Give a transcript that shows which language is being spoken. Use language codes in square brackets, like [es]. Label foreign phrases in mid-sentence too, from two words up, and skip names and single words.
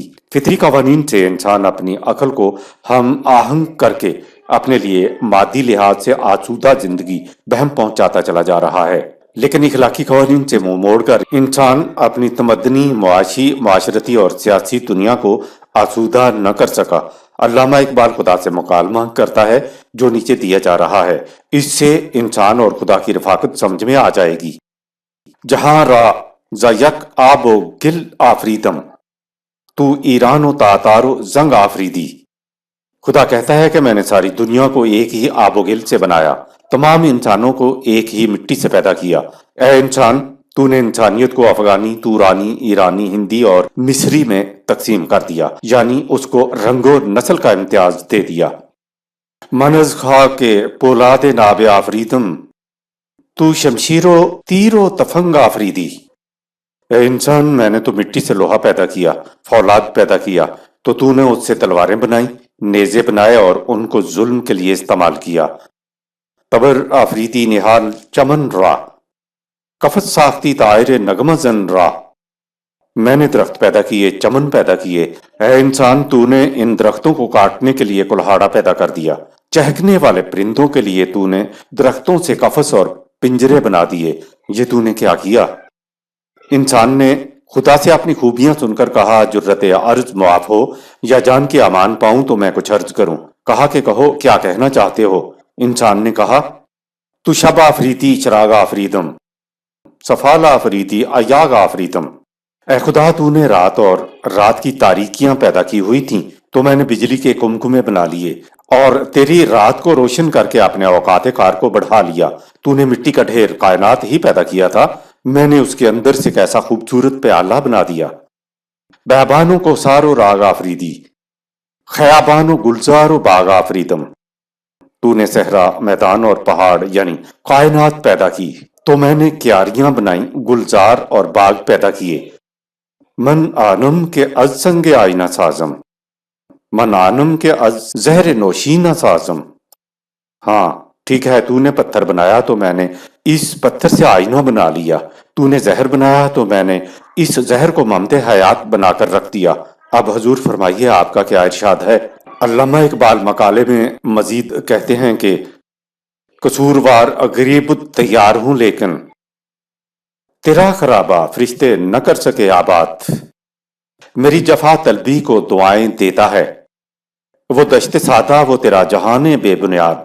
[ur] فطری قوانین سے انسان اپنی عقل کو ہم آہنگ کر کے اپنے لیے مادی لحاظ سے آسودہ زندگی بہم پہنچاتا چلا جا رہا ہے، لیکن اخلاقی قوانین سے منہ موڑ کر انسان اپنی تمدنی، معاشی، معاشرتی اور سیاسی دنیا کو آسودہ نہ کر سکا۔ علامہ اقبال خدا سے مکالمہ کرتا ہے جو نیچے دیا جا رہا ہے، اس سے انسان اور خدا کی رفاقت سمجھ میں آ جائے گی۔ [fa] جہاں را ز یک آب و گل آفریدم، تو ایران و تاتار و زنگ آفریدی۔ [ur] خدا کہتا ہے کہ میں نے ساری دنیا کو ایک ہی آب و گل سے بنایا، تمام انسانوں کو ایک ہی مٹی سے پیدا کیا۔ اے انسان، تو نے انسانیت کو افغانی، تورانی، ایرانی، ہندی اور مصری میں تقسیم کر دیا، یعنی اس کو رنگ و نسل کا امتیاز دے دیا۔ [fa] من از خاک پولاد ناب آفریدم، تو شمشیر و تیر و تفنگ آفریدی۔ [ur] اے انسان، میں نے تو مٹی سے لوہا پیدا کیا، فولاد پیدا کیا، تو نے اس سے تلواریں بنائی، نیزے بنائے اور ان کو ظلم کے لیے استعمال کیا۔ [fa] تبر آفریدی نہال چمن را، کفت ساختی طائر نغمہ زن را۔ [ur] میں نے درخت پیدا کیے، چمن پیدا کیے۔ اے انسان، تو نے ان درختوں کو کاٹنے کے لیے کلہاڑا پیدا کر دیا۔ چہکنے والے پرندوں کے لیے تو نے درختوں سے قفس اور پنجرے بنا دیے۔ یہ تو نے کیا کیا؟ انسان نے خدا سے اپنی خوبیاں سن کر کہا، جرت عرض معاف ہو یا جان کے امان پاؤں تو میں کچھ عرض کروں۔ کہا کہ کہو، کیا کہنا چاہتے ہو؟ انسان نے کہا، [fa] تو شب آفریدی چراغ آفریدم، صفال آفریدی ایاغ آفریدم۔ [ur] اے خدا، تو نے رات اور رات کی تاریکیاں پیدا کی ہوئی تھیں تو میں نے بجلی کے کمکمے بنا لیے اور تیری رات کو روشن کر کے اپنے اوقات کار کو بڑھا لیا۔ تو نے مٹی کا ڈھیر کائنات ہی پیدا کیا تھا، میں نے اس کے اندر سے کیسا خوبصورت پیالہ بنا دیا۔ [fa] بیابانوں کو سار و راگ آفریدی، خیابان و گلزار و باغ آفریدم۔ [ur] تو نے صحرا، میدان اور پہاڑ یعنی کائنات پیدا کی تو میں نے کیاریاں بنائیں، گلزار اور باغ پیدا کیے۔ [fa] من آنم کے از سنگ آئینہ سازم، من آنم کے از زہر نوشینہ سازم۔ [ur] ہاں، ٹھیک ہے تو نے پتھر بنایا تو میں نے اس پتھر سے آئینہ بنا لیا، تو نے زہر بنایا تو میں نے اس زہر کو ممد حیات بنا کر رکھ دیا۔ اب حضور فرمائیے آپ کا کیا ارشاد ہے؟ علامہ اقبال مقالے میں مزید کہتے ہیں کہ قصوروار غریب تیار ہوں لیکن تیرا خرابہ فرشتے نہ کر سکے آباد، میری جفا طلبی کو دعائیں دیتا ہے وہ دشت سادہ وہ تیرا جہان بے بنیاد۔